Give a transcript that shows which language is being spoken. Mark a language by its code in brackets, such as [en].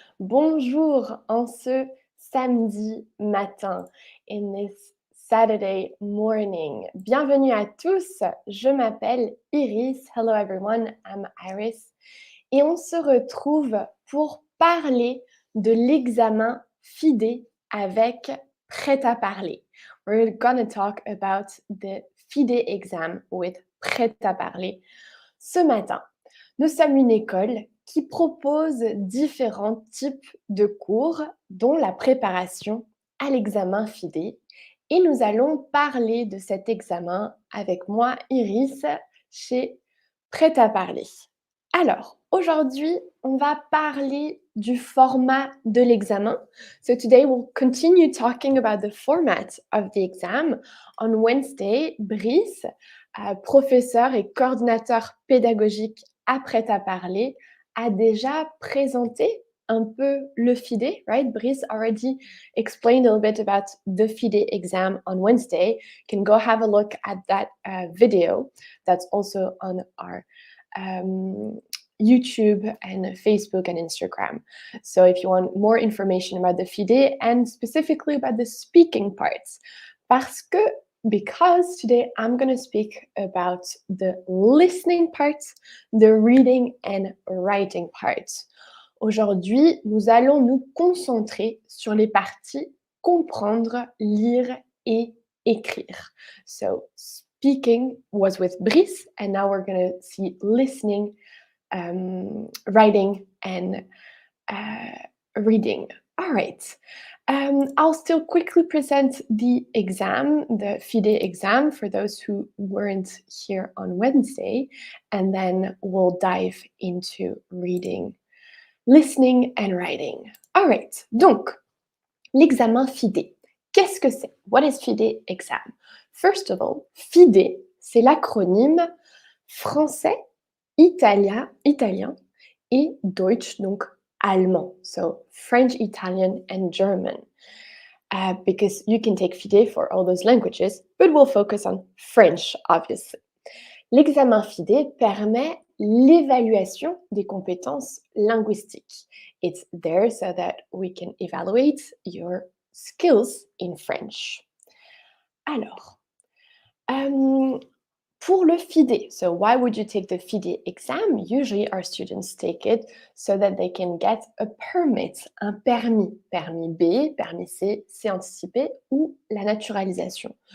[fr] Bonjour en ce samedi matin. [en] In this Saturday morning. [fr] Bienvenue à tous. Je m'appelle Iris. [en] Hello everyone. I'm Iris. [fr] Et on se retrouve pour parler de l'examen Fide avec prêt à parler. [en] We're gonna talk about the Fide exam with prêt à parler. [fr] Ce matin, nous sommes une école qui propose différents types de cours, dont la préparation à l'examen Fide. Et nous allons parler de cet examen avec moi, Iris, chez Prêt à parler. Alors, aujourd'hui, on va parler du format de l'examen. [en] So today we'll continue talking about the format of the exam. On Wednesday, [fr] Brice, professeur et coordinateur pédagogique à Prêt à parler, a déjà présenté un peu le Fide, [en] right? Brice already explained a little bit about the Fide exam on Wednesday. You can go have a look at that video. That's also on our YouTube and Facebook and Instagram. So if you want more information about the Fide and specifically about the speaking parts, because today I'm going to speak about the listening parts, the reading and writing parts. [fr] Aujourd'hui, nous allons nous concentrer sur les parties comprendre, lire et écrire. [en] So speaking was with Brice, and now we're going to see listening, writing, and reading. All right. I'll still quickly present the exam, the Fide exam, for those who weren't here on Wednesday, and then we'll dive into reading, listening, and writing. All right. [fr] Donc, l'examen Fide. Qu'est-ce que c'est? [en] What is Fide exam? First of all, [fr] Fide, c'est l'acronyme français, italien et Deutsch, donc allemand. [en] So French, Italian, and German. Because you can take Fide for all those languages, but we'll focus on French, obviously. [fr] L'examen Fide permet l'évaluation des compétences linguistiques. [en] It's there so that we can evaluate your skills in French. [fr] Alors, pour le Fide, [en] so why would you take the Fide exam? Usually our students take it so that they can get a permit, [fr] un permis, permis B, permis C, C anticipé ou la naturalisation.